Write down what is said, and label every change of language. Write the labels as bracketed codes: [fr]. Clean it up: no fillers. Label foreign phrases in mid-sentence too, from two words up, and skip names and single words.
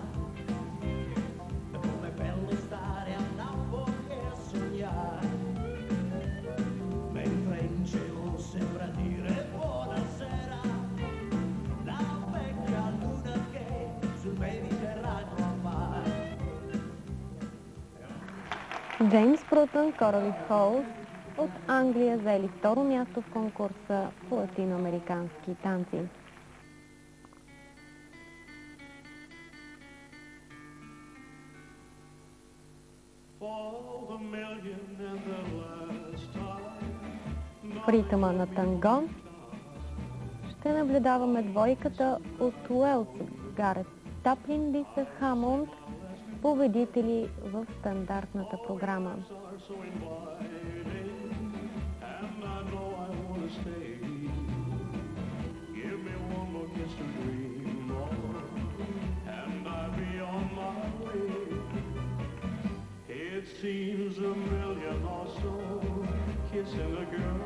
[it] Com'è bello stare a Napoli e sognare, mentre in cielo sembra dire buonasera, la vecchia luna che sul Mediterraneo appare. [bg] Джеймс Брутън, Корали Холс от Англия заели второ място в конкурса по латиноамерикански танци. [en] For the million and the last time. [bg] В ритъма на танго ще наблюдаваме двойката от Уелс, Гарет Таплин, Лиса Хамонд, победители в стандартната програма. [en] Are so inviting, and I know I want to stay. Give me one more kiss to dream of, and I'll be on my way. It seems a million or so, kissing a girl.